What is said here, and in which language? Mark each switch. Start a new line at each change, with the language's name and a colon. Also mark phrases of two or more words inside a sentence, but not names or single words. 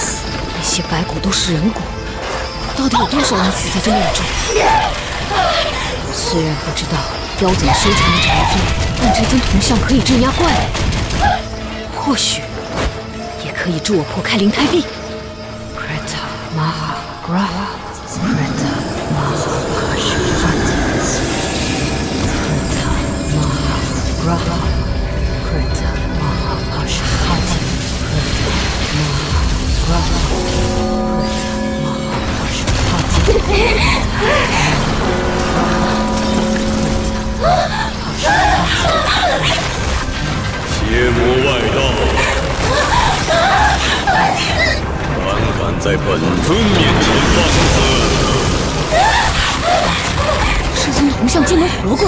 Chinese: 那些白骨都是人骨，到底有多少人死在这庙中？虽然不知道妖怎么收藏的禅宗，但这尊铜像可以镇压怪物，或许也可以助我破开灵胎壁。
Sanskrit: प्रेत महा ग्रह प्रेत महा पशुपति प्रेत महा ग्रह प्रेत महा पशुपति प्रेत महा ग्रह प्रेत महा पशुपति
Chinese: 邪魔外道，胆敢在本尊面前放肆！这尊铜像竟能活过来！